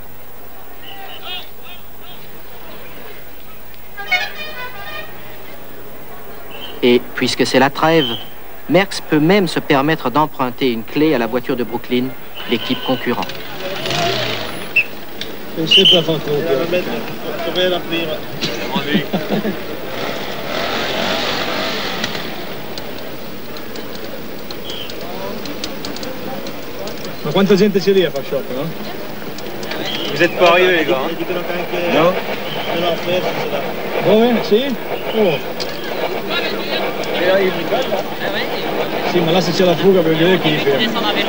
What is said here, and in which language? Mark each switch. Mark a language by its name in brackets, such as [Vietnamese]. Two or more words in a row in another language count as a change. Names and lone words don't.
[French] Et puisque c'est la trêve, Merckx peut même se permettre d'emprunter une clé à la voiture de Brooklyn, l'équipe concurrente. C'est pas [Italian] Franco. Dov'è la prima? Ma quanta gente c'è lì a far shop, no? [French] Vous êtes pas arrivés, les gars. [Italian] No? Dove? Sì? Oh. Sì, ma là se c'è la fuga per vedere chi ferma.